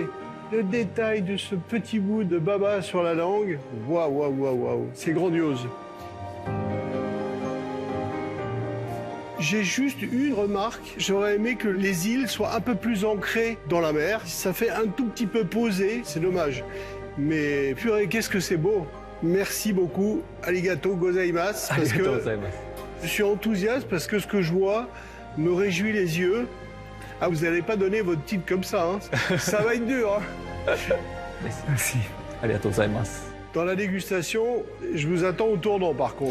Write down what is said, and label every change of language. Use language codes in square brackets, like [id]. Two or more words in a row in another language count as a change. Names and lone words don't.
[fr] Le détail de ce petit bout de baba sur la langue, waouh, waouh, waouh, waouh, c'est grandiose. J'ai juste une remarque, j'aurais aimé que les îles soient un peu plus ancrées dans la mer. Ça fait un tout petit peu posé, c'est dommage. Mais purée, qu'est-ce que c'est beau. Merci beaucoup, [ja] ありがとうございます. [fr] Parce que je suis enthousiaste parce que ce que je vois me réjouit les yeux. Ah, vous n'allez pas donner votre titre comme ça, hein. Ça va être dur. Hein. Merci. [ja] ありがとうございます. [fr] Dans la dégustation, je vous attends au tournant par contre.